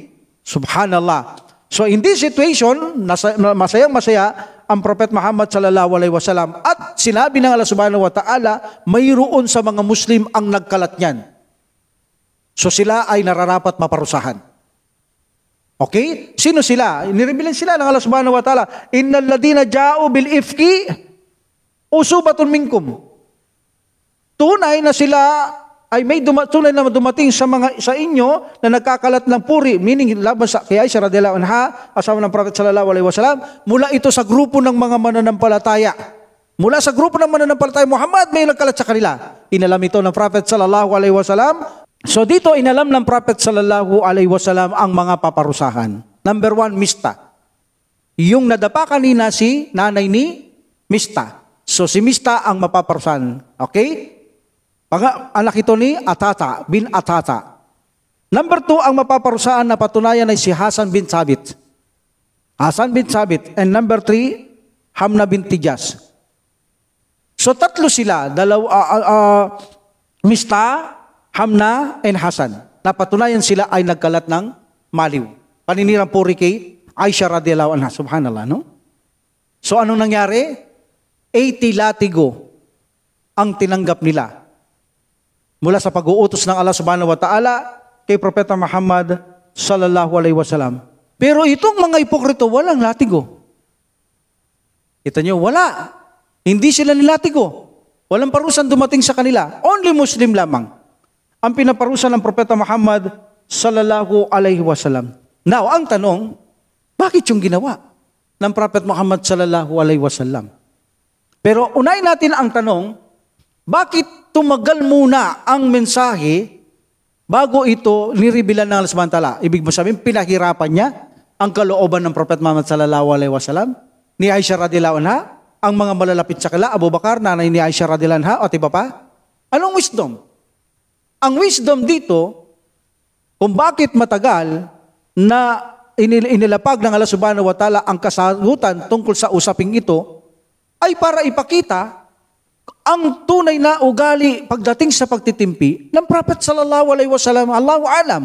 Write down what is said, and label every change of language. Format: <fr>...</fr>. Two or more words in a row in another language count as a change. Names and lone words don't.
<tl>Subhanallah.</tl> <en>So in this situation,</en> <tl>masayang-masaya ang Prophet Muhammad</tl> <ar>صلى الله عليه وسلم</ar> <tl>at sinabi ng</tl> <ar>الله سبحانه وتعالى,</ar> <tl>mayroon sa mga Muslim ang nagkalat niyan. So sila ay nararapat maparusahan. Okay? Sino sila? Nireveal sila ng</tl> <ar>الله سبحانه وتعالى, إن الذين جاءوا بالإفك عصبة منكم.</ar> <tl>Tunay na sila ay may tunay na dumating sa inyo na nagkakalat ng puri, meaning laban sa kay Aisha</tl> <ar>رضي الله عنها,</ar> <tl>asawa ng Prophet</tl> <ar>صلى الله عليه وسلم,</ar> <tl>mula ito sa grupo ng mga mananampalataya. Mula sa grupo ng mananampalataya, Muhammad may nagkalat sa kanila. Inalam ito ng Prophet</tl> <ar>صلى الله عليه وسلم.</ar> <tl>So dito inalam ng Prophet</tl> <ar>صلى الله عليه وسلم</ar> <tl>ang mga paparusahan. Number 1, Mista. Yung nadapa kanina si nanay ni Mista. So si Mista ang mapaparusahan. Okay? Anak ito ni Atata, bin Atata. Number 2, ang mapaparusahan na patunayan ay si Hasan bin Thabit. Hasan bin Thabit. And number 3, Hamna bin Tijas. So tatlo sila, Mista, Hamna, and Hasan. Napatunayan sila ay nagkalat ng maliw. Paninirang puri kay Aisha</tl> <ar>رضي الله عنها.</ar> <tl>Subhanallah, no? So anong nangyari? 80 latigo ang tinanggap nila mula sa pag-uutos ng</tl> <ar>الله سبحانه وتعالى</ar> <tl>kay Propeta Muhammad</tl> <ar>صلى الله عليه وسلم.</ar> <tl>Pero itong mga hipokrito, walang latigo. Kita nyo, wala. Hindi sila nilatigo. Walang parusan dumating sa kanila. Only Muslim lamang ang pinaparusan ng Propeta Muhammad</tl> <ar>صلى الله عليه وسلم.</ar> <tl>Now, ang tanong, bakit yung ginawa ng Prophet Muhammad</tl> <ar>صلى الله عليه وسلم?</ar> <tl>Pero unahin natin ang tanong, bakit tumagal muna ang mensahe bago ito nirevealan ng</tl> <ar>الله سبحانه وتعالى?</ar> <tl>Ibig mo sabihin, pinahirapan niya ang kalooban ng Prophet Muhammad</tl> <ar>صلى الله عليه وسلم,</ar> <tl>ni Aisha</tl> <ar>رضي الله عنها,</ar> <tl>ang mga malalapit sa kila, Abu Bakar, nanay ni Aisha</tl> <ar>رضي الله عنها,</ar> <tl>at iba pa? Anong wisdom? Ang wisdom dito, kung bakit matagal na inilapag ng</tl> <ar>الله سبحانه وتعالى</ar> <tl>ang kasagutan tungkol sa usaping ito, ay para ipakita ang tunay na ugali pagdating sa pagtitimpi ng Prophet</tl> <ar>صلى الله عليه وسلم. الله أعلم.</ar>